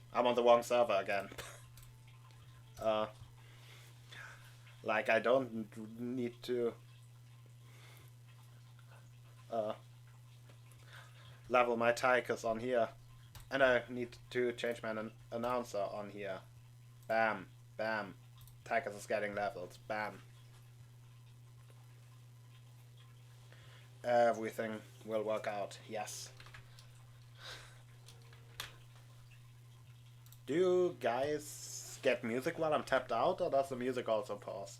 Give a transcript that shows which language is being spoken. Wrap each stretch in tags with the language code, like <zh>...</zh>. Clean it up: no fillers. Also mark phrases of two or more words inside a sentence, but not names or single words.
<en>I'm on the wrong server again. Like, I don't need to... level my Tychus on here. And I need to change my announcer on here. Bam. Bam. Tychus is getting leveled. Bam. Everything will work out. Yes. Do you guys get music while I'm tapped out, or does the music also pause?</en>